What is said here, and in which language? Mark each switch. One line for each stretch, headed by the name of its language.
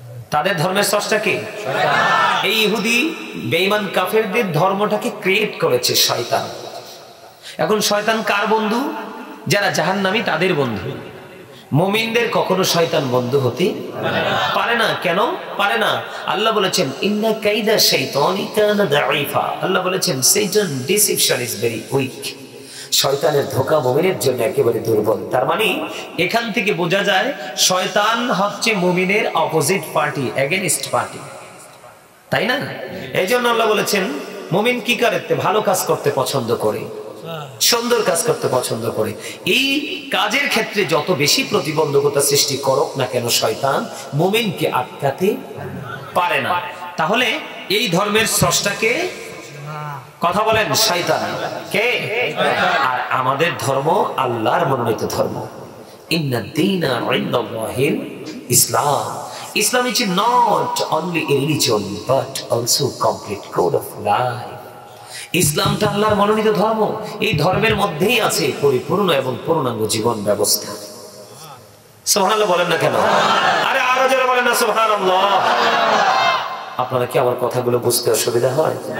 Bangla: তাদের ধর্মের স্রষ্টা কে? এই ইহুদি বেঈমান কাফেরদের ধর্মটাকে ক্রিয়েট করেছে শয়তান। এখন শয়তান কার বন্ধু? যারা জাহান্নামী তাদের বন্ধু। মুমিনদের কখনো শয়তান বন্ধু হতে পারে না। কেন পারে না? আল্লাহ বলেছেন,
Arabic: ইন্না কাইদা শাইতানি কানা দাঈফা।
Bangla: আল্লাহ বলেছেন,
English: Satan deception is very weak।
Bangla: শয়তানের ধোঁকা মুমিনের জন্য একেবারে দুর্বল। তার মানে এখান থেকে বোঝা যায় শয়তান হচ্ছে মুমিনের অপোজিট পার্টি, এগেইনস্ট পার্টি, তাই না? এই জন্য আল্লাহ বলেছেন, মুমিন কি করে? ভালো কাজ করতে পছন্দ করে, সুন্দর কাজ করতে পছন্দ করে। এই কাজের ক্ষেত্রে যত বেশি প্রতিবন্ধকতা সৃষ্টি করুক না কেন শয়তান, মুমিনকে আটকাতে পারে না। তাহলে এই ধর্মের স্রষ্টাকে, কথা বলেন, শয়তান কে? আর আমাদের ধর্ম আল্লাহর মনোনীত ধর্ম।
Arabic: ইন্নাদ দীনা ইনদাল্লাহিল ইসলাম।
English: Islam is not only a religion but also complete code of life।
Bangla: ইসলামটা আল্লাহর মনোনীত ধর্ম। এই ধর্মের মধ্যেই আছে পরিপূর্ণ এবং পূর্ণাঙ্গ জীবন ব্যবস্থা। সুবহানাল্লাহ বলেন না কেন? আরে আরো জোরে বলেন না সুবহানাল্লাহ। আপনারা কি আমার কথাগুলো বুঝতে অসুবিধা হয়?